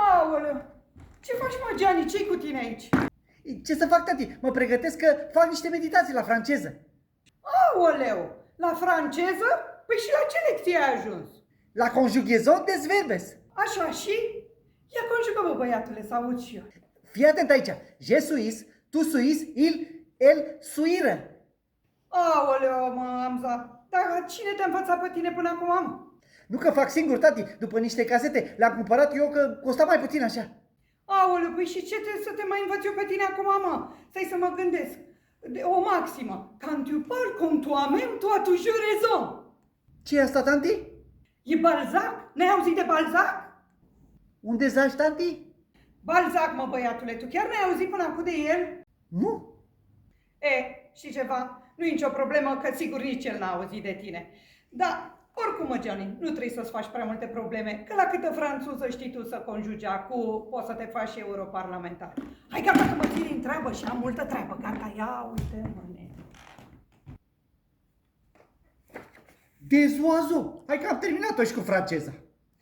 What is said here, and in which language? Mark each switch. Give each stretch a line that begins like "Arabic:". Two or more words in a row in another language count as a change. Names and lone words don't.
Romanian: Aoleu, ce faci, mă, Gianni? Ce-i cu tine aici? Ce să fac, tati? Mă pregătesc că fac niște meditații la franceză. Aoleu, la franceză? Păi și la ce lecție ai ajuns?
French: La conjugaison des verbes.
Romanian: Așa și? Ia conjugă-mă, băiatule, să aud și eu. Fii atent aici.
French: Je suis, tu suis, il,
Romanian: el, suiră. Aoleu, mă, Amza, dar cine te-a învățat pe tine până acum, mă? Nu că fac singur, tati, după niște casete. Le-am cumpărat eu că costa mai puțin așa. Aoleu, păi și ce trebuie să te mai învăț eu pe tine acum, mă? Stai să mă gândesc. O maximă.
French: Quand tu parles comme toi-même, tu as toujours raison.
Romanian: Ce e asta, tanti? E Balzac? N-ai auzit de Balzac? Unde zaci, tanti? Balzac, mă, băiatule, tu chiar n-ai auzit până acum de el? Nu. Și ceva, nu e nicio problemă, că sigur nici el n-a auzit de tine. Da, oricum, mă, Gianni, nu trebuie să-ți faci prea multe probleme, că la câtă franțuză știi tu să conjugi acum, poți să te faci și europarlamentar. Hai gata că mă țin în treabă și am multă treabă, gata, ia uite, mă, ne.
French: Des oiseaux.
Romanian: Hai că am terminat-o și cu franceza.